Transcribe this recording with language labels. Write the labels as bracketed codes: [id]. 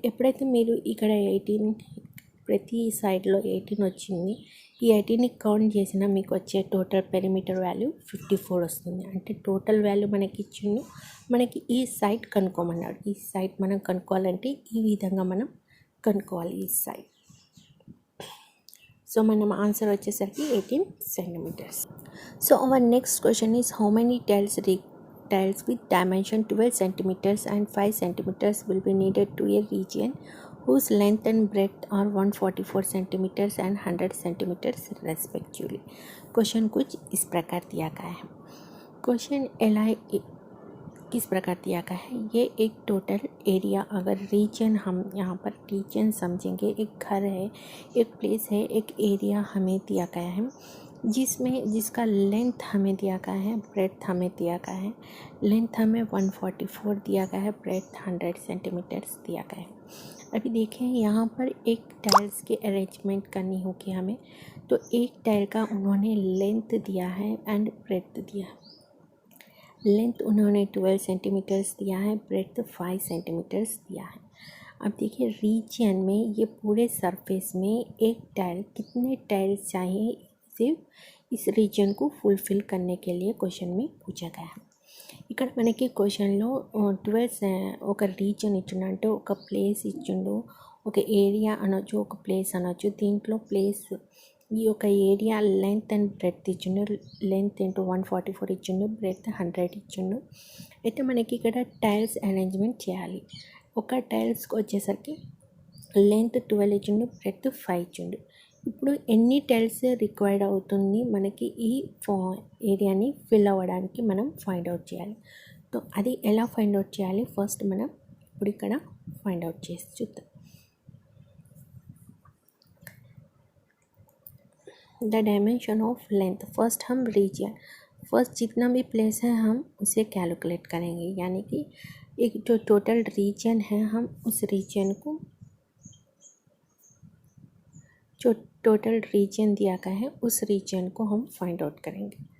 [te] ఎప్పుడైతే మీరు ఇక్కడ 18 ప్రతి సైడ్లో 18 వచ్చింది, ఈ 18ని కౌంట్ చేసినా మీకు వచ్చే టోటల్ పెరిమీటర్ వాల్యూ 54 వస్తుంది. అంటే టోటల్ వాల్యూ మనకి ఇచ్చిండు. మనకి ఈ సైడ్ కనుక్కోమన్నాడు. ఈ సైడ్ మనం కనుక్కోవాలంటే ఈ విధంగా మనం కనుక్కోవాలి ఈ సైడ్. సో మనం ఆన్సర్ వచ్చేసరికి 18 centimetres. So our next question is how many tiles [en] with dimension 12 centimeters and 5 centimeters will be needed to a region whose length and breadth are 144 centimeters and 100 centimeters respectively. [hi] Question कुछ इस प्रकार दिया गया है. Question किस प्रकार दिया गया है, ये एक टोटल एरिया अगर रीजन हम यहाँ पर रीजन समझेंगे, एक घर है, एक प्लेस है, एक एरिया हमें दिया गया है जिसका लेंथ हमें दिया गया है, ब्रेड्थ हमें दिया गया है. लेंथ हमें 144 दिया गया है, ब्रेड्थ 100 सेंटीमीटर्स दिया गया है. अभी देखें यहाँ पर एक टाइल्स की अरेंजमेंट करनी होगी हमें. तो एक टाइल का उन्होंने लेंथ दिया है एंड ब्रेड्थ दिया. लेंथ उन्होंने 12 सेंटीमीटर्स दिया है, ब्रेड्थ 5 सेंटीमीटर्स दिया है. अब देखिए रीजन में ये पूरे सरफेस में एक टाइल कितने टाइल्स चाहिए सिर्फ इस रीजन को फुलफ़िल करने के लिए क्वेश्चन में पूछा गया है. [te] ఇక్కడ మనకి క్వశ్చన్లో 12 ఒక రీజన్ ఇచ్చిండు, అంటే ఒక ప్లేస్ ఇచ్చిండు, ఒక ఏరియా అనొచ్చు, ఒక ప్లేస్ అనొచ్చు. దీంట్లో ప్లేస్ ఈ యొక్క ఏరియా లెంత్ అండ్ బ్రెడ్త్ ఇచ్చిండు. లెంత్ ఇంటూ 144 ఇచ్చిండు, బ్రెడ్త్ 100 ఇచ్చిండు. అయితే మనకి ఇక్కడ టైల్స్ అరేంజ్మెంట్ చేయాలి. ఒక టైల్స్కి వచ్చేసరికి లెంత్ 12 ఇచ్చిండు, బ్రెడ్త్ 5 ఇచ్చిండు. ఇప్పుడు ఎన్ని టైల్స్ రిక్వైర్డ్ అవుతుంది మనకి ఈ ఏరియాని ఫిల్ అవ్వడానికి మనం ఫైండ్ అవుట్ చేయాలి. సో అది ఎలా ఫైండ్ అవుట్ చేయాలి ఫస్ట్ మనం ఇప్పుడు ఇక్కడ ఫైండ్ అవుట్ చేసి చూద్దాం. [en] the dimension of length, [hi] first हम रीजन, फर्स्ट जितना भी प्लेस है हम उसे कैलकुलेट करेंगे, यानी कि एक जो टोटल रीजन है हम उस रीजन को, जो टोटल रीजन दिया गया है उस रीजन को हम फाइंड आउट करेंगे.